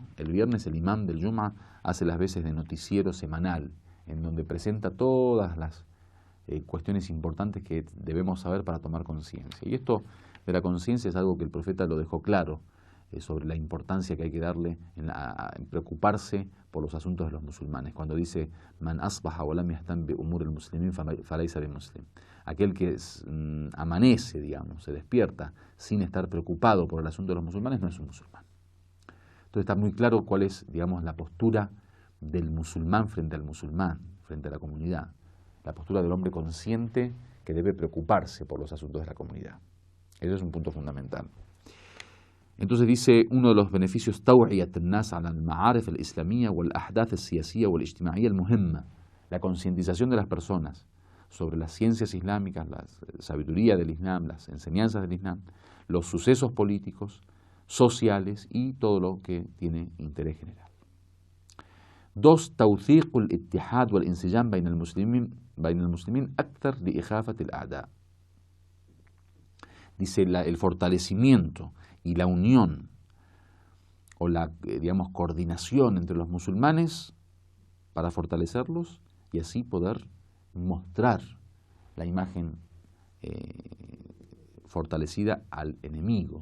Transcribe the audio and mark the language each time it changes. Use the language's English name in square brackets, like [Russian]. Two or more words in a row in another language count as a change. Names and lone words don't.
[Spanish] El viernes el imán del Jum'ah hace las veces de noticiero semanal, en donde presenta todas las cuestiones importantes que debemos saber para tomar conciencia. Y esto de la conciencia es algo que el profeta lo dejó claro, sobre la importancia que hay que darle en preocuparse por los asuntos de los musulmanes. Cuando dice: [Arabic] من أصبح ولم يهتم بأمور المسلمين فليس بمسلم. [Spanish] Aquel que amanece, digamos, se despierta sin estar preocupado por el asunto de los musulmanes, no es un musulmán. Entonces está muy claro cuál es, digamos, la postura del musulmán frente al musulmán, frente a la comunidad. La postura del hombre consciente que debe preocuparse por los asuntos de la comunidad. Eso es un punto fundamental. Entonces dice uno de los beneficios: [Arabic] توعية الناس على المعارف الإسلامية والأحداث السياسية والاجتماعية المهمة. [Spanish] La concientización de las personas sobre las ciencias islámicas, la sabiduría del Islam, las enseñanzas del Islam, los sucesos políticos, sociales y todo lo que tiene interés general. 2. [Arabic] توثيق الاتحاد والانسجام بين المسلمين أكثر لإخافة الأعداء. [Spanish] Dice el fortalecimiento y la unión o la, coordinación entre los musulmanes para fortalecerlos y así poder mostrar la imagen fortalecida al enemigo.